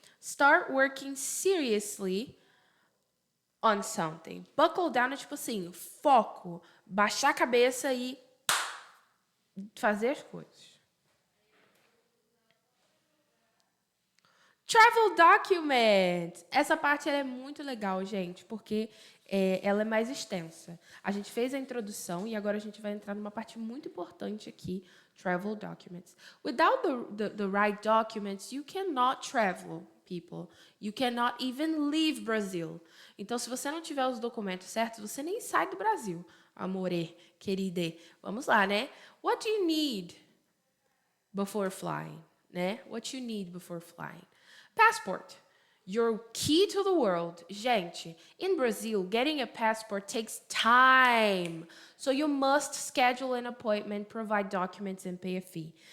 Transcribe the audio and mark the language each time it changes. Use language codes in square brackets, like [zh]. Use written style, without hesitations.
[en] Start working seriously on something. Buckle down [pt] é tipo assim, foco, baixar a cabeça e fazer as coisas. [en] Travel document. [pt] Essa parte ela é muito legal, gente, porque ela é mais extensa. A gente fez a introdução e agora a gente vai entrar numa parte muito importante aqui, [en] travel documents. Without the right documents, you cannot travel, people. You cannot even leave Brazil. [pt] Então, se você não tiver os documentos certos, você nem sai do Brasil. Amore, querida. Vamos lá, né? [en] What do you need before flying, né? What you need before flying. Passport. Your key to the world. [pt] Gente, [en] in Brazil, getting a passport takes time. So you must schedule an appointment, provide documents and pay a fee.